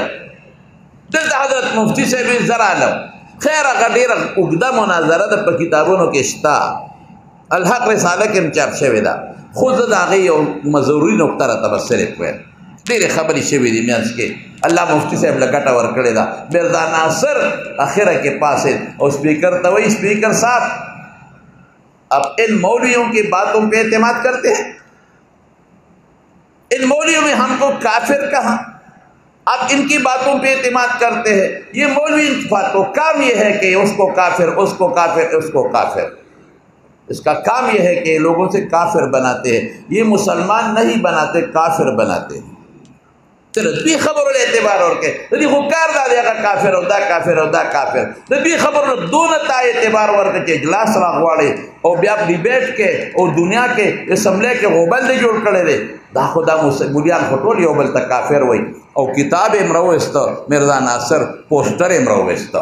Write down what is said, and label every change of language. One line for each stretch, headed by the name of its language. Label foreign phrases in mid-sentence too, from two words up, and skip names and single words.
Pashto: دلته حضرت مفتی صاحب زر عالم خیر هغه ډېره اوږده مناظره ده په کتابونو کې شته. الحق رساله کې هم چاپ شوې ده، خو زه د هغې یو ضروري نقطه راته به صرف وایم. ډېرې خبرې شوې دي منځ کې. الله مفتی صاحب له ګټه ورکړې ده. مرزا ناصر اخره کې پاسید او اسپیکر ته وایي
Urdu: اسپیکر صاحب اب ان مولویوں کی باتوں پہ اعتماد کرتے ہیں، ان مولویوں میں ہم کو کافر کہا، اب ان کی باتوں پہ اعتماد کرتے ہیں. یہ مولوی باتوں کام یہ ہے کہ اس کو کافر، اس کو کافر، اس کو کافر. اس کا کام یہ ہے کہ لوگوں سے کافر بناتے ہیں. یہ مسلمان نہیں بناتے، کافر بناتے ہیں.
Pashto: دې خبرو له اعتبار ورکې د دې خو کار دا دی هغه کافر او دا کافر او دا کافر. د دې خبرو دونه تا اعتبار ورکړه چې اجلاس راغواړي او بیا ډیبیټ کې او دنیا کې اسمبلی کې غوبل دی جوړ کړی دی. دا خو دا مولیان خو ټول یو بل ته کافر وایي. او کتاب یې م راوویسته مرزا ناصر، پوسټر یې م راوویسته.